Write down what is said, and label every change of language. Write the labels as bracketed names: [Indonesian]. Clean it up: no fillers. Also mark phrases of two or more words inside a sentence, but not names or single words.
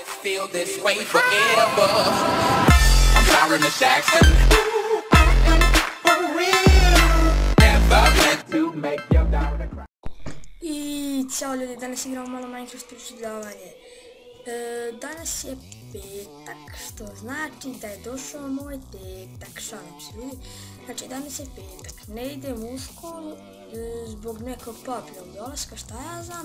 [English] feel this way forever. I'm Byron Jackson. Never meant to make your daughter cry. [Serbian] I ćao ljudi, danas igramo malo Minecraft preživljavanje. Danas je petak, što znači da je došao moj tetak, šalim se ljudi. Znači danas je petak, ne idem u školu zbog nekog papljog dolaska, šta ja znam.